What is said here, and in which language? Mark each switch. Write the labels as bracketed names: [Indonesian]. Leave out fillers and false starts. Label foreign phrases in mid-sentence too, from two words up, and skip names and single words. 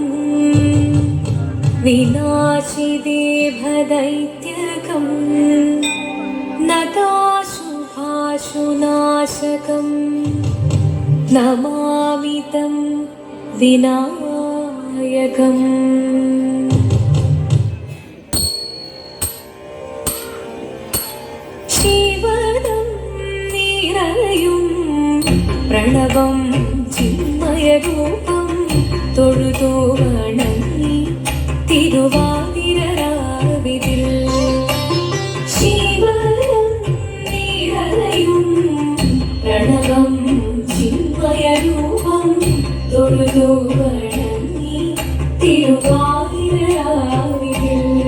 [Sanskrit] विनाशिदेभदैत्यकं नताशुभाशुनाशकं नमामि तं विनायकम्। [Malayalam] ശിവനം നിറയും പ്രണവം ചിന്മയരൂപം തൊഴുതു വണങ്ങി തിരുവാതിരരാവിതിൽ ശിവനം നിറയും പ്രണവം ചിന്മയരൂപം തൊഴുതു വണങ്ങി തിരുവാതിരരാവിതിൽ